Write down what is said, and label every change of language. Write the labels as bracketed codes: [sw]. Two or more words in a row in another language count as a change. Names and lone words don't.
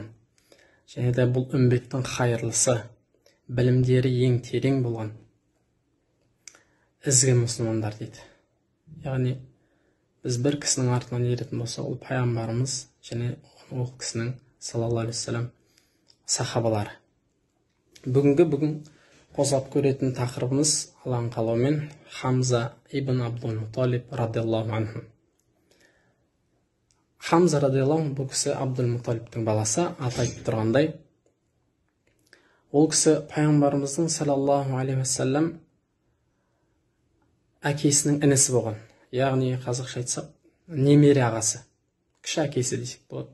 [kk] Және де бұл үмбеттің хайырлысы, білімдері ең терең болған ізгі мұсылмандар дейді. Яғни біз бір кісінің артынан еретін болса, ол пайғамбарымыз және ол кісінің [ar] صلى الله عليه وسلم [kk] сахабалары. Бүгін қозғап көретін тақырыбымыз Алланың қалауымен Хамза ибн Абдул-Муталиб [ar] رضي الله عنه. [kk] Хамза [ar] رضي الله عنه [kk] бұл кісі Абдул-Муталибтің баласы. Аты айтып тұрғандай, ол кісі пайғамбарымыздың [ar] صلى الله عليه وسلم [kk] әкесінің інісі болған. Яғни қазақша айтсақ, немере ағасы, кіші әкесі десек болады.